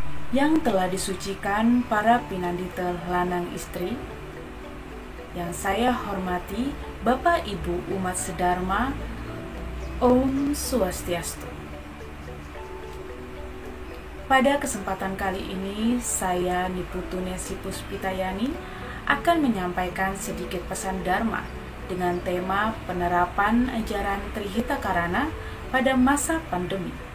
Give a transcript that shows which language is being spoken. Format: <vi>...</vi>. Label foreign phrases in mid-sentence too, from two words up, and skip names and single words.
<id>yang telah disucikan para</id> <ban>pinandita lanang istri,</ban> <id>yang saya hormati Bapak Ibu umat sedharma,</id> <ban>Om Swastiastu.</ban> <id>Pada kesempatan kali ini, saya Niputu Nesi Puspitayani akan menyampaikan sedikit pesan Dharma dengan tema penerapan ajaran Trihita Karana pada masa pandemi.</id>